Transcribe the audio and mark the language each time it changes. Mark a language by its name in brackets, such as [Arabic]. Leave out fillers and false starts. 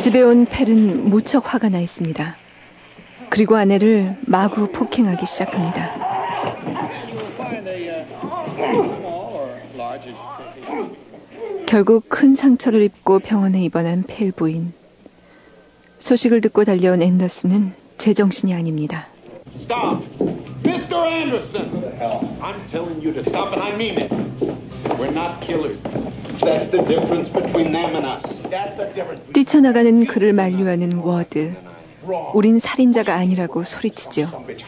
[Korean] 집에 온 펠은 무척 화가 나 있습니다. 그리고 아내를 마구 폭행하기 시작합니다. 결국 큰 상처를 입고 병원에 입원한 펠 부인. 소식을 듣고 달려온 앤더슨은 제정신이 아닙니다. [English] Stop! Mr. Anderson! I'm telling you to stop and I mean it. We're not killers. That's the difference between them and us. [Korean] 뛰쳐나가는 그를 만류하는 워드. 우린 살인자가 아니라고 소리치죠.